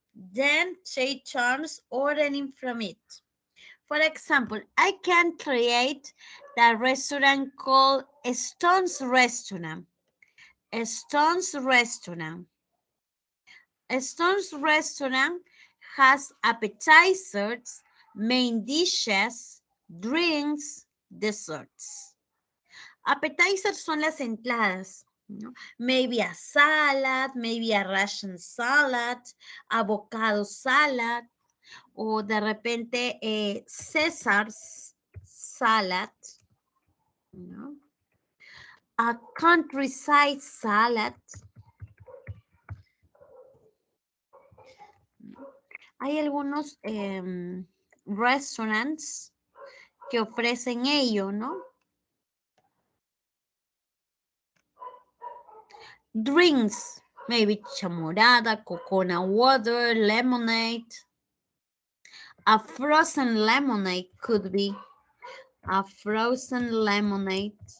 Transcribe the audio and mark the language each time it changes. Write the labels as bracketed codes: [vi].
[en] Then take turns ordering from it. For example, I can create the restaurant called Stone's Restaurant. Stone's Restaurant. Stone's Restaurant has appetizers, main dishes, drinks, desserts. [es] Appetizers son las entradas, ¿no? [en] Maybe a salad, maybe a Russian salad, avocado salad, [es] o de repente [en] Caesar's salad, [es] ¿no? [en] A countryside salad. [es] Hay algunos restaurants que ofrecen ello, ¿no? [en] Drinks, maybe chamorada, coconut water, lemonade. A frozen lemonade could be a frozen lemonade.